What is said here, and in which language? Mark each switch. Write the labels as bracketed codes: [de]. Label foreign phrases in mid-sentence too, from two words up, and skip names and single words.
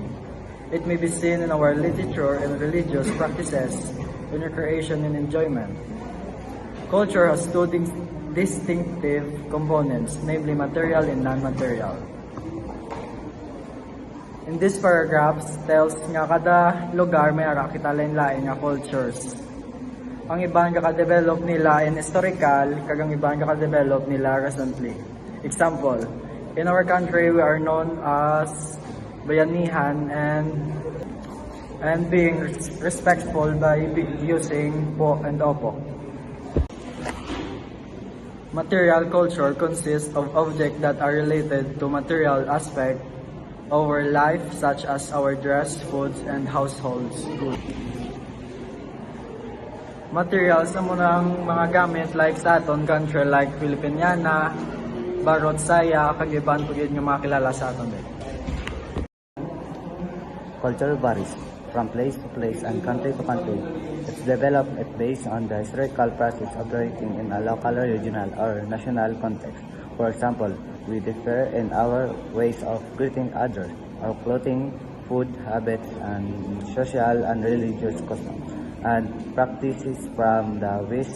[en] It may be seen in our literature and religious practices, in recreation and enjoyment. Culture has two distinctive components, namely material and non-material. In this paragraphs, tells [hil] nga kada lugar may kita lain-lain nga cultures. Ang iban ka-develop nila [en] in historical, [hil] kagang iban ka-develop nila recently. [en] Example, in our country we are known as bayanihan and being respectful by using po and opo. Material culture consists of objects that are related to material aspect our life, such as our dress, foods, and households goods. [hil] Materials sa munang mga gamit like sa aton country like Filipiniana, Barot, Saya, kagiban po yun yung mga kilala sa aton. [en] Culture varies from place to place and country to country. It's developed based on the historical process operating in a local, regional, or national context. For example, we differ in our ways of greeting others, our clothing, food habits, and social and religious customs, and practices from the West.